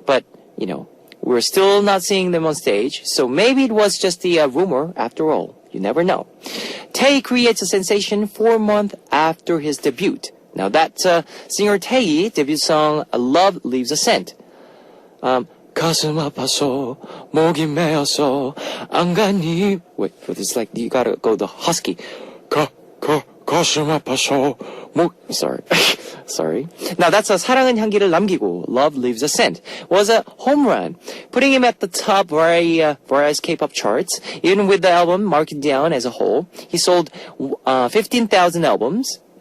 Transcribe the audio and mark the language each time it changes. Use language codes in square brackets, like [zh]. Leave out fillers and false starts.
[en] But, you know, we're still not seeing them on stage, so maybe it was just the rumor after all. You never know. Tae creates a sensation 4 months after his debut. Now that singer Tae debut song Love Leaves a Scent. [ko] 가슴 아파서 목이 메어서 안 가니. [en] Wait, it's like you gotta go the husky. [ko] 가슴 아파서 목. [en] Sorry. Now that's 사랑은 향기를 남기고 Love Leaves a Scent was a home run, putting him at the top various K-pop charts. Even with the album marked down as a whole, he sold 15,000 albums.